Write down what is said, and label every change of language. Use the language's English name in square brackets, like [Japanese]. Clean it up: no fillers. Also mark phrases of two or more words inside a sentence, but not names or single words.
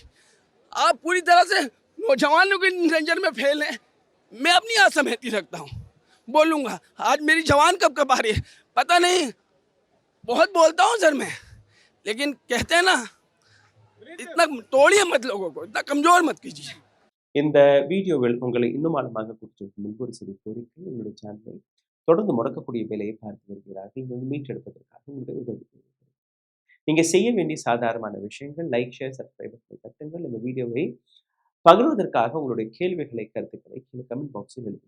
[Hindi] आप पूरी तरह से नौजवानों की नजर में फेल हैं। मैं अपनी असहमति रखता हूँ, बोलूँगा। आज मेरी जवान कब आ रही है पता नहीं, बहुत बोलता हूँ सर मैं, लेकिन कहते हैं ना, इतना तोड़िए मत लोगों को, इतना कमजोर मत कीजिए। [Tamil] இந்த வீடியோவில் உங்களை இன்னும் ஆழமாக குறிப்பிட்டு முன்பு ஒரு சிறிய கோரிக்கை, உங்களுடைய சேனலை தொடர்ந்து முடக்கக்கூடிய வேலையை பார்த்து வருகிறார்கள். நீங்கள் மீட்டெடுப்பதற்காக உங்களுடைய உதவி தேவைப்படுகிறது. நீங்க செய்ய வேண்டிய சாதாரணமான விஷயங்கள், லைக், ஷேர், சப்ஸ்கிரைப் தட்டுங்கள். இந்த வீடியோவை பகிர்வதற்காக உங்களுடைய கேள்விகளை, கருத்துக்களை கீழே கமெண்ட் பாக்ஸில் எழுதுங்கள்.